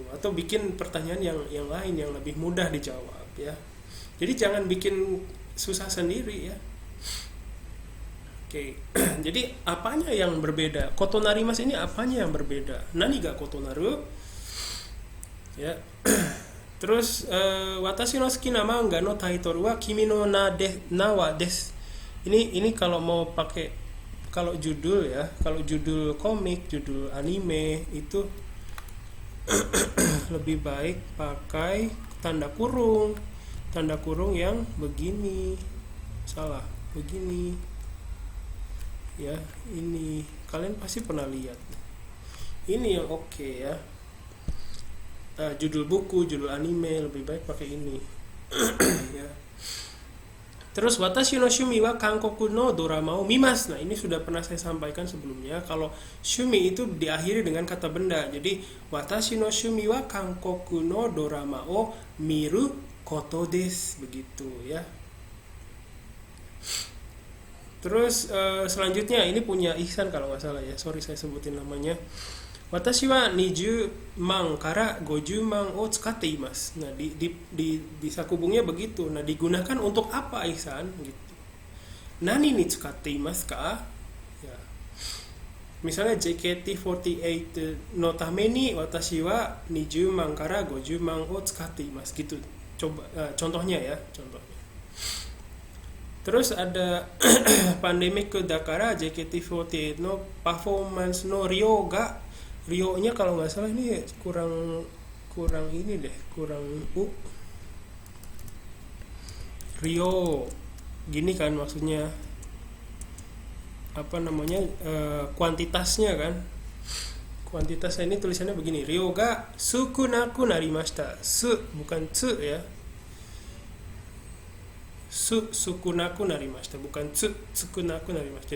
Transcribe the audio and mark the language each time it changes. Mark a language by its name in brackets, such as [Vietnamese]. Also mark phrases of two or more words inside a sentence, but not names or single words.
[Indonesian] Atau bikin pertanyaan yang lain yang lebih mudah dijawab ya. Jadi jangan bikin susah sendiri ya. Oke, jadi apanya yang berbeda? Kotonarimas ini apanya yang berbeda? [Japanese] 何が異なる? [Indonesian] Ya. Terus [Japanese] 私の好きな漫画のtitleは君の名はです. [Indonesian] Ini kalau mau pakai, kalau judul ya, kalau judul komik, judul anime itu lebih baik pakai tanda kurung. Tanda kurung yang begini. Salah, begini. Ya, ini kalian pasti pernah lihat. Ini yang oke ya. Judul buku, judul anime lebih baik pakai ini. Ya. [Japanese] Terus 私の趣味は韓国のドラマを見ます. [Indonesian] Nah, ini sudah pernah saya sampaikan sebelumnya. Kalau shumi itu diakhiri dengan kata benda. [Japanese] Jadi 私の趣味は韓国のドラマを見ることです, [Indonesian] begitu ya. Terus selanjutnya ini punya Ihsan kalau nggak salah ya. Sorry saya sebutin namanya. [Japanese] 私は20万から50万を使っています. [Indonesian] Nah, di sakubungnya begitu. Nah, digunakan untuk apa Ihsan gitu. [Japanese] 何に使っていますか? [Indonesian] Ya. [Japanese] Misalnya JKT48のために私は20万から50万を使っています gitu. [Indonesian] Coba contohnya ya, contohnya. Terus ada [Japanese] パンデミックだからJKT48のパフォーマンスの [Indonesian] Rio-nya kalau nggak salah ini kurang ini deh, kurang Rio gini kan maksudnya, apa namanya, kuantitasnya kan, kuantitasnya ini tulisannya begini, [Japanese] 量が少なくなりました, [Indonesian] bukan tsu ya, [Japanese] 少なくなりました, [Indonesian] bukan [Japanese] 少なくなりました.